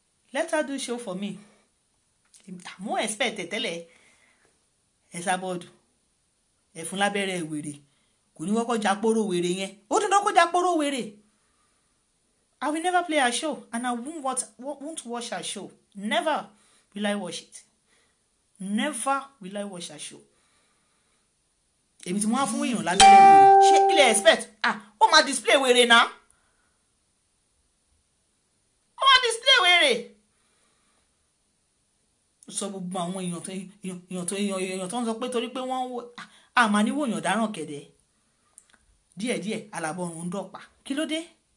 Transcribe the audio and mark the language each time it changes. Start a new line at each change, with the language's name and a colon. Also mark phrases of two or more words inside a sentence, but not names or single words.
English: let her do show for me.
Yoruba: Mo expect tẹ́lẹ̀ Esabod ẹ fún lábẹ́rẹ́ wèrè kò ní wọ́kọ́ jápóró wèrè yẹn ó tún dọ́kọ́ jápóró wèrè.
English: I will never play her show and I won't watch her show. Never will I watch it. Never will I watch her show.
Yoruba: Èmi tí mo wá fún èèyàn lábẹ́rẹ́ wèrè ṣé kí lè expect ó máa display wèrè náà ó máa display wèrè. Sọ gbogbo àwọn èèyàn tó ń sọ pé torí pé wọ́n àmà níwò èèyàn dáràn kẹ̀dẹ̀ díẹ̀díẹ̀ alábọ̀rún ń dọ̀pá kí ló dé.